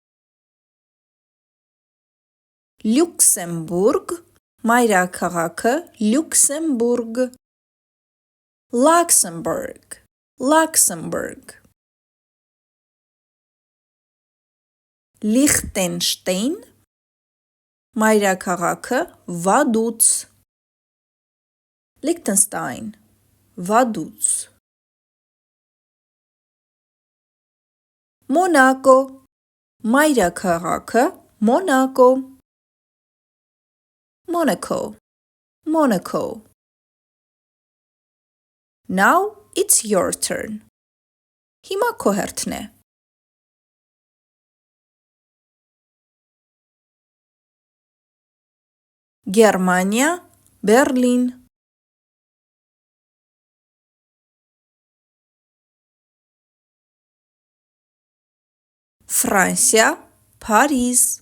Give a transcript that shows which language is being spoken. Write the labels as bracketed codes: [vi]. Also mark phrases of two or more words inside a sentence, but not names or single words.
[hy] Լյուքսեմբուրգ, մայրաքաղաքը Լյուքսեմբուրգ. [en] Luxembourg, Luxembourg. [hy] Լիխտենշտեյն, մայրաքաղաքը Վադուց. [en] Liechtenstein, Vaduz. [hy] Monaco, մայրաքաղաքը Monaco. [en] Monaco, Monaco. Now it's your turn. [hy] Հիմա քո հերթն է. Գերմանիա, Բերլին. Ֆրանսիա, Փարիզ.